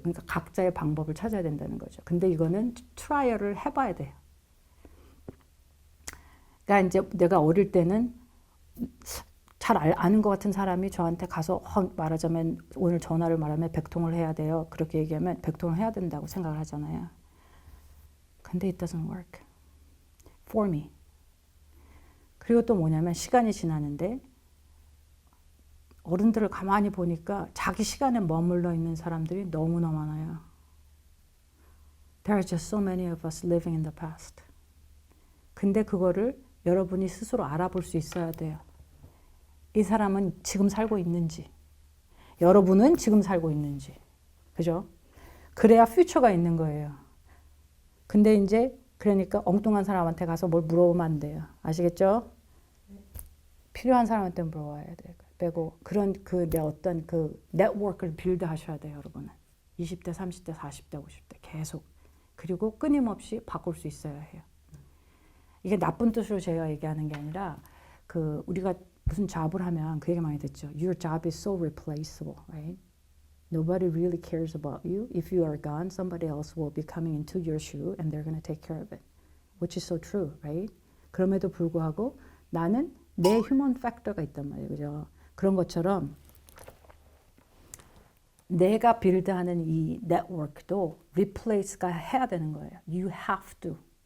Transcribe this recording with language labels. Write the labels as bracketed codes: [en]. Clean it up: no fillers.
[ko] 그러니까 각자의 방법을 찾아야 된다는 거죠. 근데 이거는 트라이얼을 해봐야 돼요. 그러니까 이제 내가 어릴 때는 잘 아는 것 같은 사람이 저한테 가서 말하자면 오늘 전화를 말하면 100통을 해야 돼요. 그렇게 얘기하면 100통을 해야 된다고 생각을 하잖아요. 근데 [en] it doesn't work for me. [ko] 그리고 또 뭐냐면 시간이 지나는데 어른들을 가만히 보니까 자기 시간에 머물러 있는 사람들이 너무나 많아요. [en] There are just so many of us living in the past. [ko] 근데 그거를 여러분이 스스로 알아볼 수 있어야 돼요. 이 사람은 지금 살고 있는지, 여러분은 지금 살고 있는지, 그죠? 그래야 퓨처가 있는 거예요. 근데 이제 그러니까 엉뚱한 사람한테 가서 뭘 물어보면 안 돼요. 아시겠죠? 필요한 사람한테 물어봐야 돼요. 빼고 그런 내 어떤 그 네트워크를 빌드 하셔야 돼요, 여러분은. 20대, 30대, 40대, 50대 계속. 그리고 끊임없이 바꿀 수 있어야 해요. 이게 나쁜 뜻으로 제가 얘기하는 게 아니라 우리가 무슨 잡을 하면 그 얘기 많이 듣죠. [en] Your job is so replaceable, right? Nobody really cares about you. If you are gone, somebody else will be coming into your shoe and they're going to take care of it. Which is so true, right? [ko] 그럼에도 불구하고 나는 내 휴먼 팩터가 있단 말이에요. 그죠? 그런 것처럼 내가 빌드하는 이 네트워크도 replace가 해야 되는 거예요. [en] You have to.